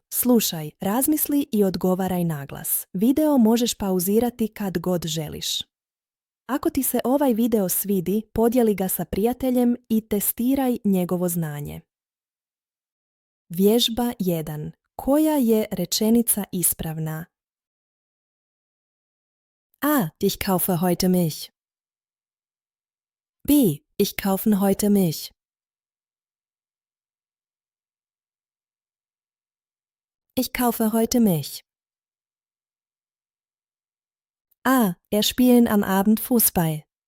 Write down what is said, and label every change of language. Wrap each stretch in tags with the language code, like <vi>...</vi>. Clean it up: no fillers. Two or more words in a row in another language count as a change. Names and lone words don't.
<hr>Slušaj, razmisli i odgovaraj naglas. Video možeš pauzirati kad god želiš. Ako ti se ovaj video svidi, podijeli ga sa prijateljem i testiraj njegovo znanje. Vježba 1. Koja je rečenica ispravna? A.</hr> <de>Ich kaufe heute Milch. B. Ich kaufen heute Milch. Ich kaufe heute Milch. A. Er spielen am Abend Fußball.</de>